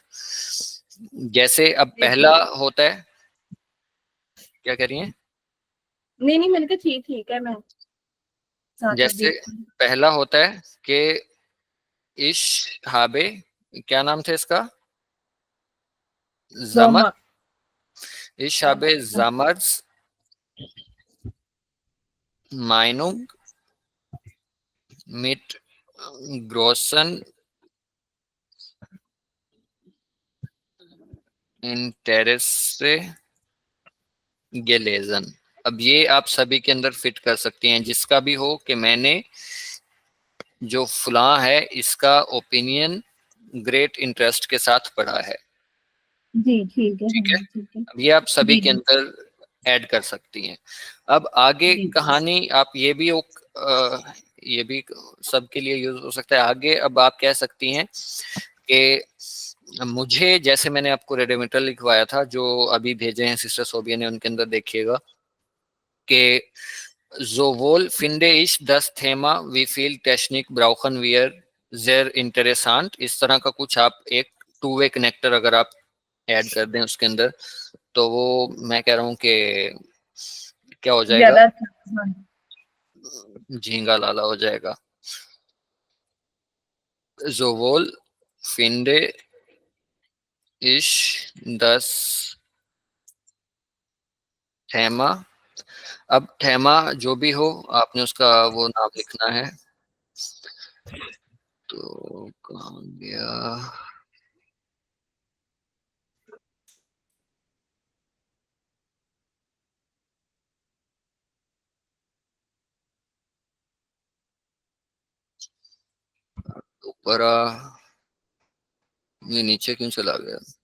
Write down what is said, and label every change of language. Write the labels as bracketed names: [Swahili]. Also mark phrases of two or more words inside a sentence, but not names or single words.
[Hindi] जैसे अब पहला होता है, क्या कह रही हैं? नहीं नहीं, मैंने कहा ठीक ठीक है, मैं जैसे पहला होता है कि [German] ich habe, [Hindi] क्या नाम था इसका? [German] जमर। ich habe Samers Meinung mit großen Interesse gelesen। [Hindi] अब ये आप सभी के अंदर फिट कर सकती हैं, जिसका भी हो कि मैंने जो फुला है इसका ओपिनियन [English] great interest [Hindi] के साथ पढ़ा है। जी ठीक है। ठीक है, अब ये आप सभी के अंदर ऐड कर सकती हैं। अब आगे कहानी आप ये भी सबके लिए यूज हो सकता है आगे। अब आप कह सकती हैं कि मुझे, जैसे मैंने आपको रेडियोमीटर लिखवाया था जो अभी भेजे हैं सिस्टर सोबिया ने, उनके अंदर देखिएगा कि [German] sowohl finde ich das Thema wie viel Technik brauchen wir sehr interessant, [Hindi] इस तरह का कुछ आप एक [English] two way connector [Hindi] अगर आप ऐड कर दें उसके अंदर, तो वो मैं कह रहा हूँ कि क्या हो जाएगा, झींगा लाला हो जाएगा। [German] sowohl finde ich das Thema, [Hindi] अब थेमा जो भी हो आपने उसका वो नाम लिखना है। तो कहाँ गया? ऊपर ये नीचे क्यों चला गया?